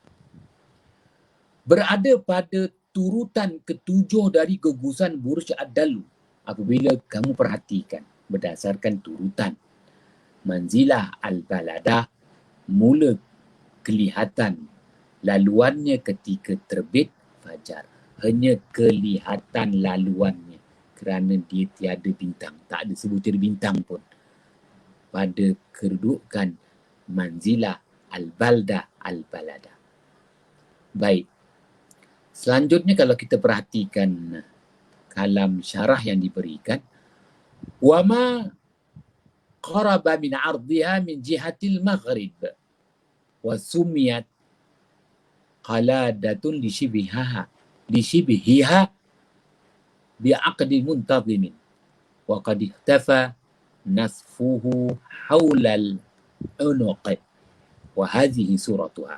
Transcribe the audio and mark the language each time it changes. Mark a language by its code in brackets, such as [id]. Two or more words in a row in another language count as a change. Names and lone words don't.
[ms] Berada pada turutan ketujuh dari gugusan Burj Ad-Dalu. Apabila kamu perhatikan berdasarkan turutan manzilah al-baladah, mula kelihatan laluannya ketika terbit fajar. Hanya kelihatan laluannya kerana dia tiada bintang, tak ada sebutir bintang pun pada kedudukan manzilah al-baldah al-baladah. Baik, selanjutnya kalau kita perhatikan kalam syarah yang diberikan, [ar] وما قرب من أرضها من جهة المغرب وسميت قلادة لشبهها بعقد منتظم وقد اختفى نصفه حول عنق وهذه سورتها.